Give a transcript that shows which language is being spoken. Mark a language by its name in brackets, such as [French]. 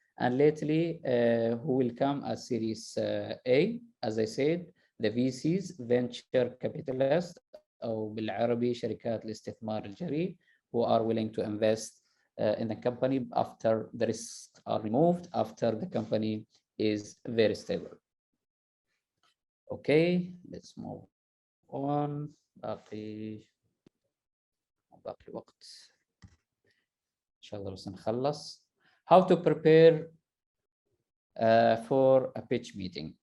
[English] And lately, who will come as Series A, as I said, the VCs, venture capitalists, [Arabic] أو بالعربي شركات الاستثمار الجريء, [English] who are willing to invest in the company after the risks are removed, after the company is very stable. Okay, let's move on. [Arabic] باقي وقت إن شاء الله بس نخلص. [English] How to prepare for a pitch meeting.